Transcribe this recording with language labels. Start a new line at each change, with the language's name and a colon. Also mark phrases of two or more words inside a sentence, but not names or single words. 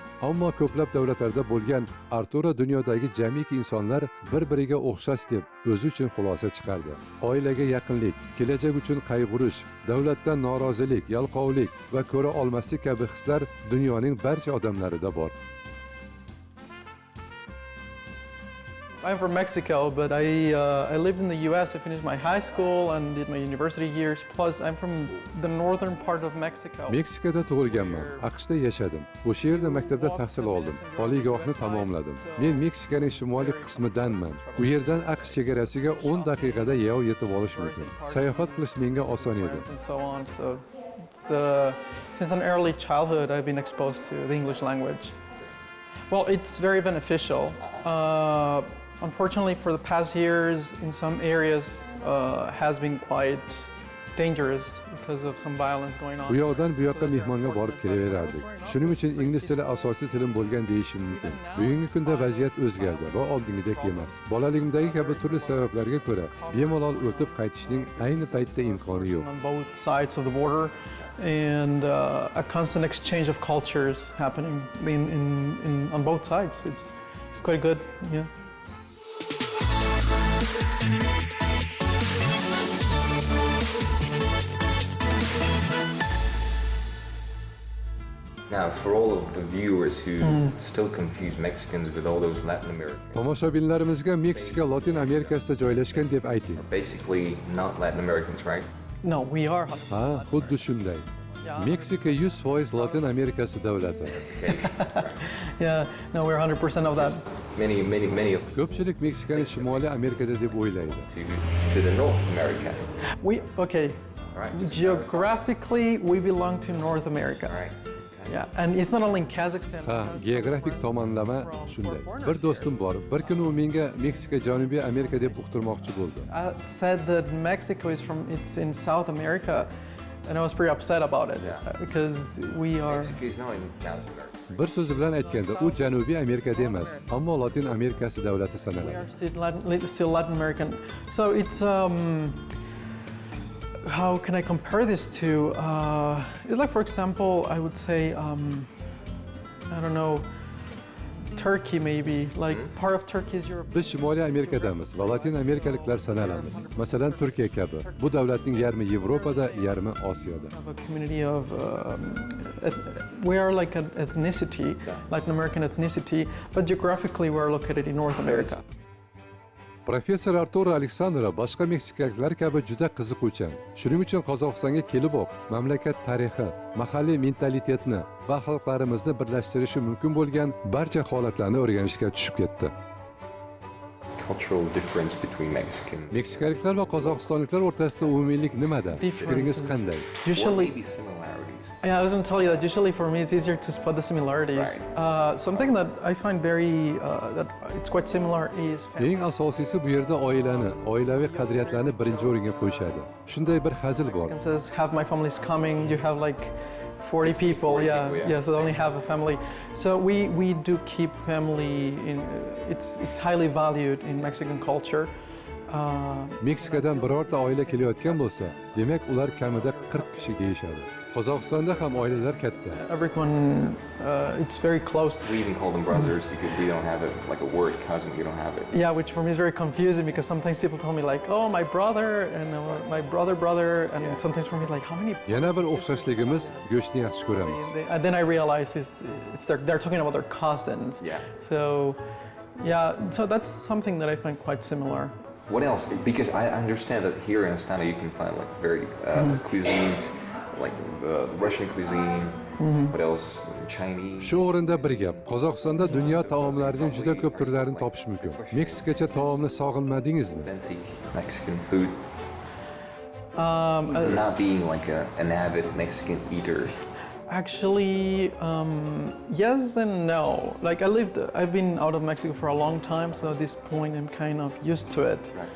Uzbek: Ammo ko'plab davlatlarda bo'lgan Arturo dunyodagi jamiki insonlar bir-biriga o'xshash deb o'zi uchun xulosa chiqardi. Oilaga yaqinlik, kelajak uchun qayg'urish, davlatdan norozilik, yalqovlik va ko'ra olmaslik kabi hislar dunyoning barcha odamlarida bor.
English: I'm from Mexico, but I lived in the U.S. I finished my high school and did my university years. Plus, I'm from the northern part of Mexico.
Uzbek: Meksikada tug'ilganman, AQShda yashadim. O'sha yerda maktabda tahsil oldim, oliygohni tamomladim. Men Meksikaning shimoliy qismidanman. U yerdan AQSh chegarasiga 10 daqiqada yayov yetib olish mumkin. Sayohat qilish menga oson edi.
English: Since an early childhood, I've been exposed to the English language. Well, it's very beneficial. Unfortunately, for the past years, in some areas, has been quite dangerous because of some violence going on.
Uzbek: Bu yoqdan bu yoqqa mehmonga borib kelaverardik. Shuning uchun ingliz tili asosiy tilim bo'lgan deyishim mumkin. Bugungi kunda vaziyat o'zgardi va oldingidek emas. Bolaligimdagi kabi turli sabablarga ko'ra bemalol o'tib qaytishning ayni paytda imkoni yo'q.
English: On both sides of the border, and a constant exchange of cultures happening on both sides. It's quite good, yeah. Now, for all of the viewers who still confuse Mexicans with all those Latin Americans,
Uzbek: Tomoshabinlarimizga Meksika Latin Amerikasida joylashgan deb ayting.
English: basically not Latin Americans, right? No, we are.
Uzbek: Ha, xuddi shunday. Meksika 100% Latin Amerikasi davlati.
English: Yeah, no, we're 100% of that. Many of
Uzbek: Ko'pchilik Meksikani Shimoliy Amerikada deb o'ylaydi.
English: to the North America. Okay, Right. geographically, we belong to North America. Right. Yeah, and it's not only in Kazakhstan.
Uzbek: Ha, geografik tomonlama shunday. Bir do'stim bor. Bir kuni u menga Meksika Janubiy Amerika deb uqtirmoqchi bo'ldi. I said that Mexico it's in South America, and I was pretty upset about it because we are. Mexico is not in South America. Bir so'z bilan aytganda, u Janubiy Amerikada emas, ammo Latin Amerikasi davlati
English: We
Uzbek: sanaladi.
English: are still Latin American. So it's how can I compare this to? It's like, for example, I would say, I don't know, Turkey maybe. Like part of Turkey is Europe.
Uzbek: Biz Shimoliy Amerikadamiz va Latin Amerikaliklar sanalamiz. Masalan, Turkiya kabi. Bu davlatning yarmi Yevropada, yarmi Osiyoda.
English: Of a community of, we are like an ethnicity, Latin American ethnicity, but geographically we are located in North America.
Uzbek: Professor Артуро Александро boshqa meksikaliklar kabi juda qiziquvchan. Shuning uchun Qozog'istonga keliboq mamlakat tarixi, mahalliy mentalitetni va xalqlarimizni birlashtirishi mumkin bo'lgan barcha holatlarni o'rganishga tushib ketdi.
English: cultural difference between Mexican?
Uzbek: Meksikaliklar va qozog'istonliklar o'rtasida umumiylik nimada? Fikringiz qanday?
English: Or Usually, maybe similarities? yeah, I was going to tell you that usually for me it's easier to spot the similarities. Right. Something that I find very, that it's quite similar is family.
Uzbek: Eng asosiysi bu yerda oilani, oilaviy qadriyatlarni birinchi o'ringa qo'yishadi. Shunday bir hazil bor.
English: It says, half my family's coming, you have like 40 people, 40 yeah, people, yeah. so they only have a family. So we do keep family in, it's highly valued in Mexican culture.
Uzbek: Meksikadan birorta oila kelayotgan bo'lsa, demak ular kamida 40 kishi deyishadi. Qozog'istonda ham oilalar katta.
English: Everyone, it's very close. We even call them brothers because we don't have it like a word cousin. We don't have it. Yeah, which for me is very confusing because sometimes people tell me like, oh, my brother and my brother, and sometimes for me it's like, how many?
Uzbek: Yana bir o'xshashligimiz go'shtni yaxshi ko'ramiz.
English: And then I realize it's they're talking about their cousins. Yeah. So, yeah, so that's something that I find quite similar. What else? Because I understand that here in Astana you can find like very cuisines, like Russian cuisine. What else? Chinese.
Uzbek: Shu o'rinda bir gap. Qozog'istonda dunyo taomlarining juda ko'p turlarini topish mumkin. Meksikacha taomni sog'inmadingizmi?
English: Authentic Mexican food. Not being like an avid Mexican eater. Actually, yes and no. Like I've been out of Mexico for a long time, so at this point I'm kind of used to it.